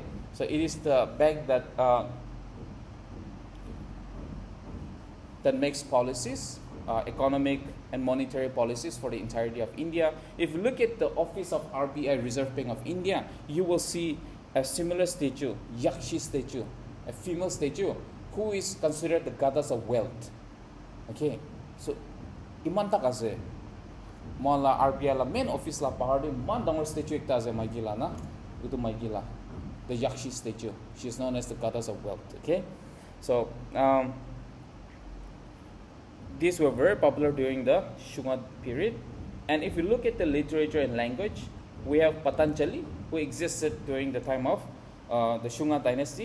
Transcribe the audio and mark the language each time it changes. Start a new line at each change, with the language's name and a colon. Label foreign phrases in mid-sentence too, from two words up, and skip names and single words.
English: So it is the bank that makes policies, economic and monetary policies for the entirety of India. If you look at the office of RBI, Reserve Bank of India, you will see a similar statue, Yakshi statue, a female statue, who is considered the goddess of wealth. Okay, so
Naga Pidgin: imanta kasi mala RBI la
English: main office
Naga Pidgin: la pahar de man dangor statue ekta ase maigila na, itu maigila,
English: the Yakshi statue. She is known as the goddess of wealth. Okay, so these were very popular during the Shunga period. And if you look at the literature and language, we have Patanjali, who existed during the time of the Shunga dynasty.